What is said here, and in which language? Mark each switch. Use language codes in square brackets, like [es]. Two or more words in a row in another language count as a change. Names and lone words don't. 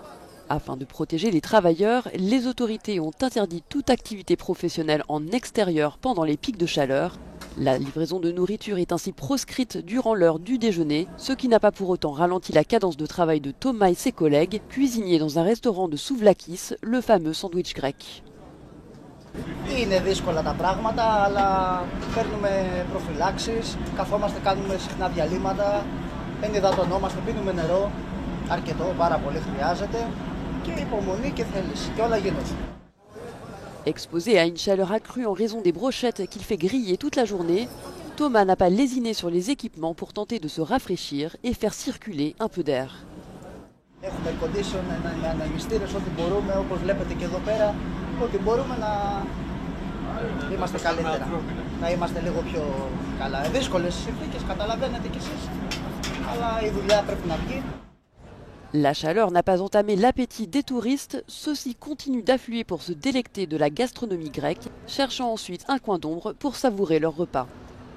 [fr] Afin de protéger les travailleurs, les autorités ont interdit toute activité professionnelle en extérieur pendant les pics de chaleur. La livraison de nourriture est ainsi proscrite durant l'heure du déjeuner, ce qui n'a pas pour autant ralenti la cadence de travail de Thomas et ses collègues, cuisiniers dans un restaurant de Souvlakis, le fameux sandwich grec. [el] Είναι δύσκολα τα πράγματα, αλλά παίρνουμε προφυλάξεις, καθόμαστε, κάνουμε συχνά διαλύματα, ενυδατωνόμαστε, πίνουμε νερό, αρκετό, πάρα πολύ χρειάζεται και υπομονή και θέληση και όλα γίνονται. [fr] Exposé à une chaleur accrue en raison des brochettes qu'il fait griller toute la journée, Thomas n'a pas lésiné sur les équipements pour tenter de se rafraîchir et faire circuler un peu d'air. [el] Έχουμε [en] air condition, [el] αναγιστήρες, ό,τι μπορούμε, όπως βλέπετε και εδώ πέρα, ότι μπορούμε να είμαστε καλύτερα, να είμαστε λίγο πιο καλά. Δύσκολες συνθήκες, καταλαβαίνετε κι εσείς, αλλά η δουλειά πρέπει να βγει. [fr] La chaleur n'a pas entamé l'appétit des touristes, ceux-ci continuent d'affluer pour se délecter de la gastronomie grecque, cherchant ensuite un coin d'ombre pour savourer leur repas.